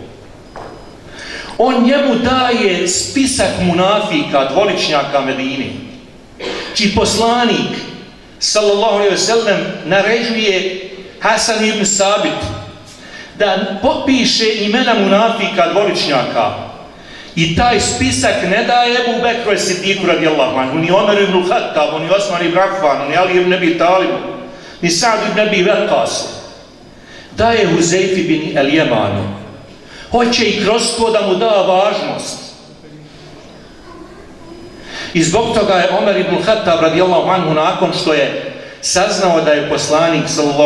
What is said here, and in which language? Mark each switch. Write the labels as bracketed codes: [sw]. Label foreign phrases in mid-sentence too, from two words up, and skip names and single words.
[bs] On njemu daje spisak munafika, dvoličnjaka Medini, čiji poslanik [ar] صلى الله عليه وسلم [bs] naređuje Hasan ibn Sabit da popiše imena munafika, dvoličnjaka. I taj spisak ne daje Ebu Bekru Sidiku [ar] رضي الله عنه, [bs] ni Omeru ibn Khattabu, ni Osman ibn Affanu, ni Ali ibn Abi Talibu, ni Sa'd ibn Abi Waqqasu. Daje Huzejfi bin el Jemanu. Hoće i kroz to da mu da važnost. I zbog toga je Omer ibn Khattab [ar] رضي الله عنه, [bs] nakon što je saznao da je poslanik sallallahu